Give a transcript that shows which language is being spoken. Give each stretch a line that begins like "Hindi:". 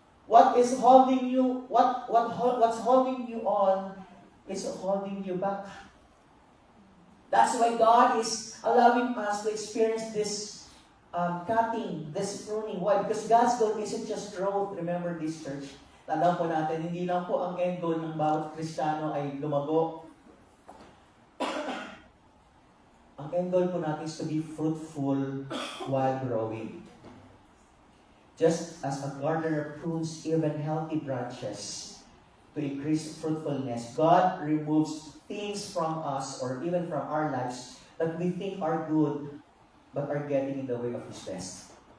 English: What is holding you, what's holding you on is holding you back. That's why God is allowing us to experience this cutting, this pruning. Why? Because God's goal isn't just growth. Remember this, church.
Filipino: Tandaan po natin, hindi lang po ang end goal ng bawat Kristiyano ay lumago.
English: Ang end goal
Filipino: po natin
English: is to be fruitful while growing. Just as a gardener prunes even healthy branches to increase fruitfulness, God removes things from us or even from our lives that we think are good but are getting in the way of His best.